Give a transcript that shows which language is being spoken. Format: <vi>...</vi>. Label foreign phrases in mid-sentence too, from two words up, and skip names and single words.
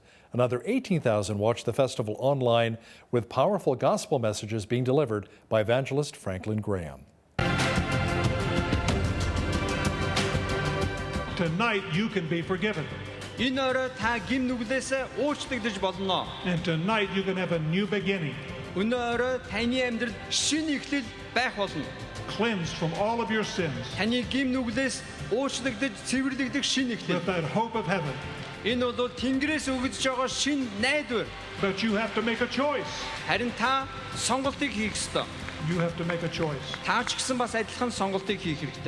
<en>Another 18,000 watched the festival online, with powerful gospel messages being delivered by evangelist Franklin Graham. Tonight you can be forgiven. And tonight you can have a new beginning.</en> <mn>Өнөөдөр таны амьдрал шинэ эхлэл байх болно.</mn> <en>Cleansed from all of your sins.</en> <mn>Таны гим нүглээс уучлагдаж цэвэрлэгдэх шинэ эхлэл.</mn> <en>With that hope of heaven.</en> <mn>Энэ бол Тэнгэрээс өгөгдөж байгаа шинэ найдвар.</mn> <en>But you have to make a choice.</en> <mn>Харин та сонголтыг хийх ёстой.</mn> <en>You have to make a choice.</en> <mn>Та ч гэсэн бас адилхан сонголтыг хийх хэрэгтэй.</mn>